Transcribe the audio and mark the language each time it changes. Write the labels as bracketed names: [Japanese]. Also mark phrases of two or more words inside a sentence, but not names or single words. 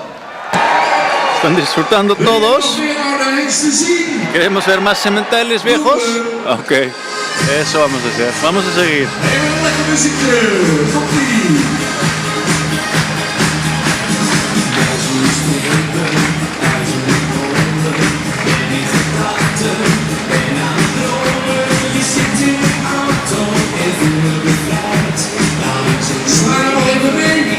[Spanish] Están disfrutando todos. [Dutch] Weer naar de hengst te zien. [Spanish] ¿Queremos ver más sementales viejos? Ok, eso vamos a hacer. Vamos a seguir. [Dutch] Even een lekker muziekje. Komt-ie. Sla er nog even mee.